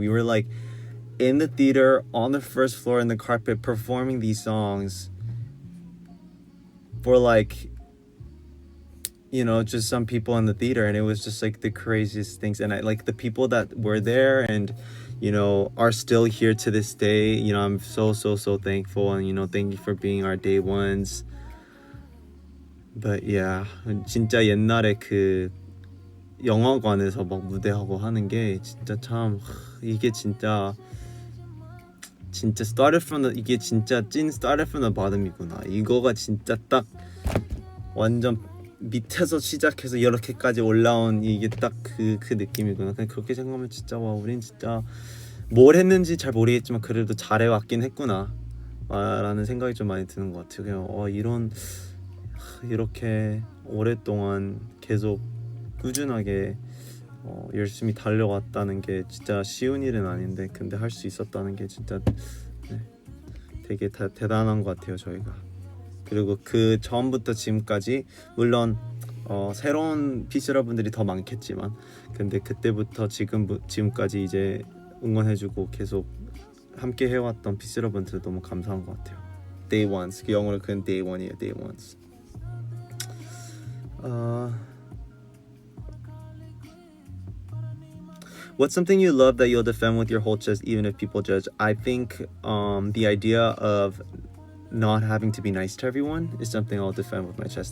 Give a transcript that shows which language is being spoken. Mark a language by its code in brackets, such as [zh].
[en] We were like in the theater on the first floor in the carpet performing these songs for like, you know, just some people in the theater, and it was just like the craziest things. And I like the people that were there and, you know, are still here to this day. You know, I'm so thankful, and you know, thank you for being our day ones. But yeah, [ko] 진짜 옛날에 그 영화관에서 막 무대하고 하는 게 진짜 참 이게 진짜 [en] started from the, [ko] 이게 진짜 찐 [en] started from the bottom [ko] 이구나. 이거가 진짜 딱 완전 밑에서 시작해서 이렇게까지 올라온 이게 딱 그 느낌이구나. 그냥 그렇게 생각하면 진짜 와, 우린 진짜 뭘 했는지 잘 모르겠지만 그래도 잘해왔긴 했구나 라는 생각이 좀 많이 드는 것 같아요. 그냥 이렇게 오랫동안 계속 꾸준하게 열심히 달려왔다는 게 진짜 쉬운 일은 아닌데, 근데 할 수 있었다는 게 진짜 되게 대단한 것 같아요, 저희가. 그리고 그 전부터 지금까지 물론 새로운 피스러분들이 더 많겠지만, 근데 그때부터 지금까지 이제 응원해주고 계속 함께 해왔던 피스러분들 너무 감사한 것 같아요. Day ones, 그 영어로 그건 day one이에요. Day ones. [en] What's something you love that you'll defend with your whole chest even if people judge? I think the idea of not having to be nice to everyone is something I'll defend with my chest.